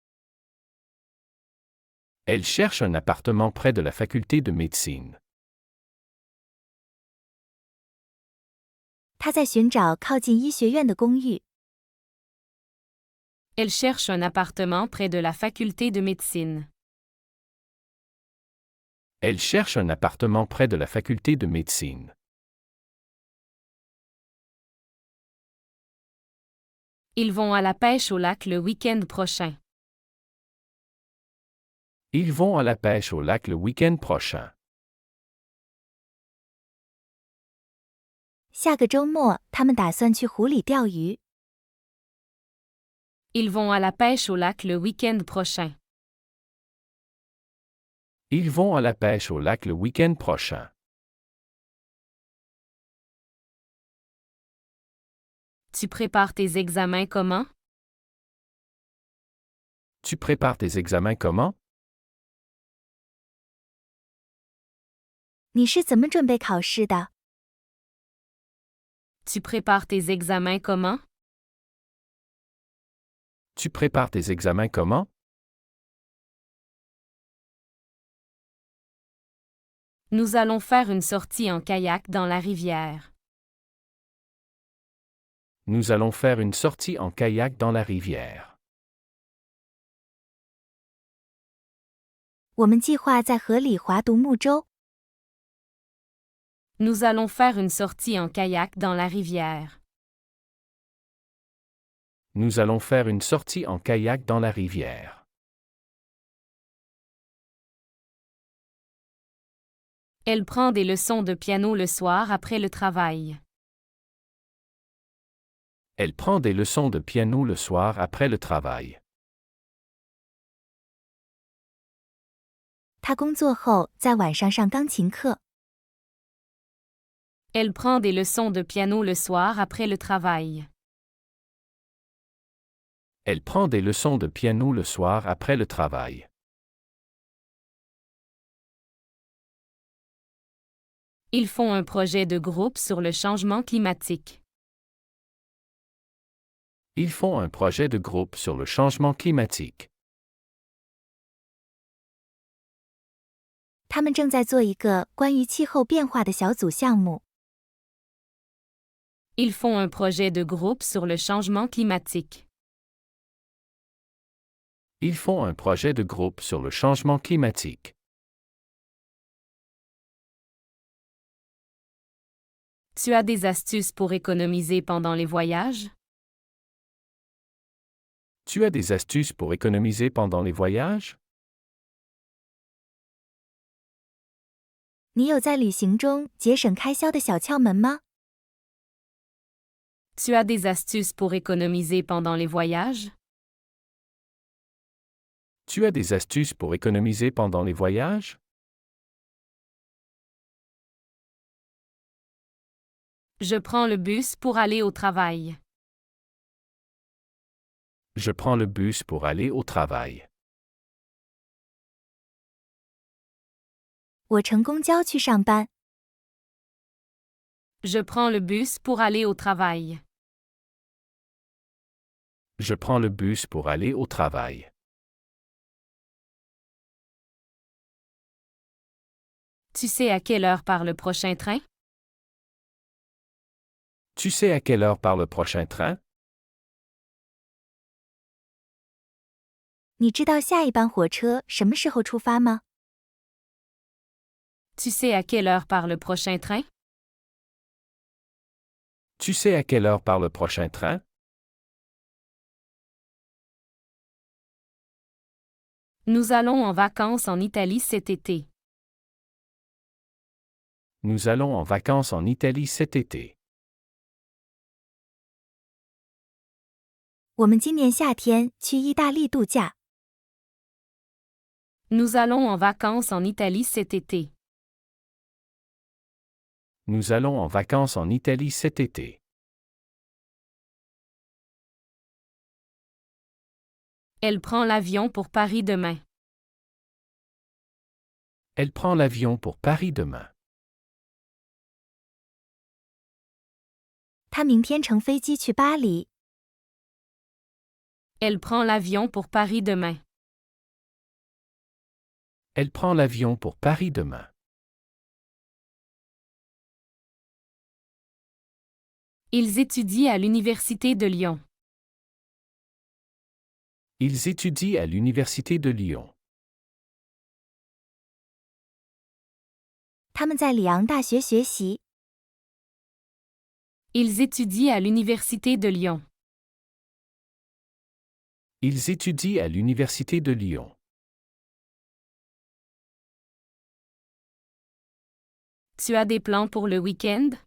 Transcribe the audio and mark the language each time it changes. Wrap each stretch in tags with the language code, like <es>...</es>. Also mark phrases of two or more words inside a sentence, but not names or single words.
<fr>Elle cherche un appartement près de la faculté de médecine.</fr> <zh>她在寻找靠近医学院的公寓。</zh> <fr>Elle cherche un appartement près de la faculté de médecine. Elle cherche un appartement près de la faculté de médecine. Ils vont à la pêche au lac le week-end prochain. Ils vont à la pêche au lac le week-end prochain.</fr> <zh>下个周末，他们打算去湖里钓鱼。</zh> <fr>Ils vont à la pêche au lac le week-end prochain. Ils vont à la pêche au lac le week-end prochain. Tu prépares tes examens comment? Tu prépares tes examens comment?</fr> <zh>你是怎么准备考试的？</zh> <fr>Tu prépares tes examens comment? Tu prépares tes examens comment? Nous allons faire une sortie en kayak dans la rivière. Nous allons faire une sortie en kayak dans la rivière.</fr> <zh>我们计划在河里划独木舟。</zh> <fr>Nous allons faire une sortie en kayak dans la rivière. Nous allons faire une sortie en kayak dans la rivière. Elle prend des leçons de piano le soir après le travail. Elle prend des leçons de piano le soir après le travail.</fr> <zh>她工作后在晚上上钢琴课。</zh> <fr>Elle prend des leçons de piano le soir après le travail. Elle prend des leçons de piano le soir après le travail. Ils font un projet de groupe sur le changement climatique. Ils font un projet de groupe sur le changement climatique.</fr> <zh>他们正在做一个关于气候变化的小组项目。</zh> <fr>Ils font un projet de groupe sur le changement climatique. Ils font un projet de groupe sur le changement climatique. Tu as des astuces pour économiser pendant les voyages? Tu as des astuces pour économiser pendant les voyages?</fr> <zh>你有在旅行中节省开销的小窍门吗？</zh> <fr>Tu as des astuces pour économiser pendant les voyages? Tu as des astuces pour économiser pendant les voyages? Je prends le bus pour aller au travail. Je prends le bus pour aller au travail.</fr> <zh>我乘公交去上班。</zh> <fr>Je prends le bus pour aller au travail. Je prends le bus pour aller au travail. Tu sais à quelle heure part le prochain train? Tu sais à quelle heure part le prochain train?</fr> <zh>你知道下一班火车什么时候出发吗？</zh> <fr>Tu sais à quelle heure part le prochain train? Tu sais à quelle heure part le prochain train? Nous allons en vacances en Italie cet été. Nous allons en vacances en Italie cet été.</fr> <zh>我们今年夏天去意大利度假。</zh> <fr>Nous allons en vacances en Italie cet été. Nous allons en vacances en Italie cet été. Elle prend l'avion pour Paris demain. Elle prend l'avion pour Paris demain.</fr> <zh>她明天乘飞机去巴黎。</zh> <fr>Elle prend l'avion pour Paris demain. Elle prend l'avion pour Paris demain. Ils étudient à l'Université de Lyon. Ils étudient à l'Université de Lyon.</fr> <zh>他们在里昂大学学习。</zh> <fr>Ils étudient à l'Université de Lyon. Ils étudient à l'Université de Lyon. Tu as des plans pour le week-end?</fr>